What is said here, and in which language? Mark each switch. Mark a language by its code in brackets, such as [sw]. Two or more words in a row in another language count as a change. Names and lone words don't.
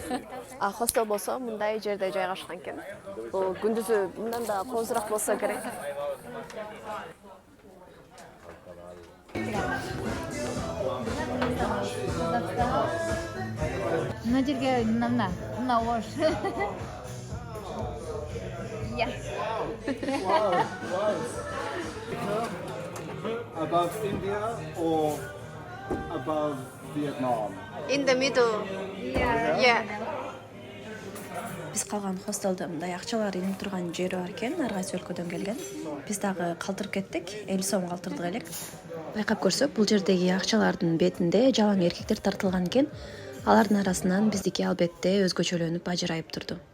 [ky] А хостел болсо мындай жерде жайгашкан экен. Бул күндүзү мындан да коозураак болсо керек. Мына жерге мына ош. Я. [en] Above India or above Vietnam? In the middle. Yeah. [ky] Биз калган хостелде мындай акчалар инип турган жери бар экен, ар кайсы өлкөдөн келген. Биз дагы калтырып кеттик, 50 сом калтырдык элек. Байкап көрсөк, бул жердеги акчалардын бетинде жалаң эркектер тартылган экен. Алардын арасынан биздики албетте өзгөчөлөнүп ажырайып турду.